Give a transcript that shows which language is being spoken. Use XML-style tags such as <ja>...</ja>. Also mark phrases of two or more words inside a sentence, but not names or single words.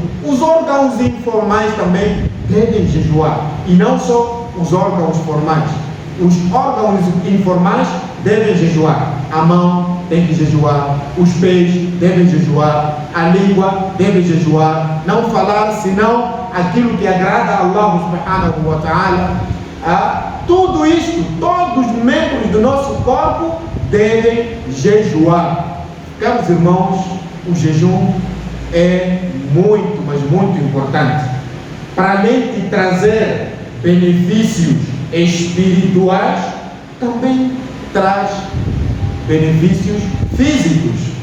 <pt>Os órgãos informais também devem jejuar, e não só os órgãos formais. Os órgãos informais devem jejuar. A mão tem que jejuar, os pés devem jejuar, a língua deve jejuar, não falar senão aquilo que agrada a Allah</pt> <ar>سبحانه وتعالى.</ar> <pt>Tudo isto, todos os membros do nosso corpo devem jejuar. Caros irmãos, o jejum é muito, mas muito importante. Para além de trazer benefícios espirituais, também traz benefícios físicos.</pt>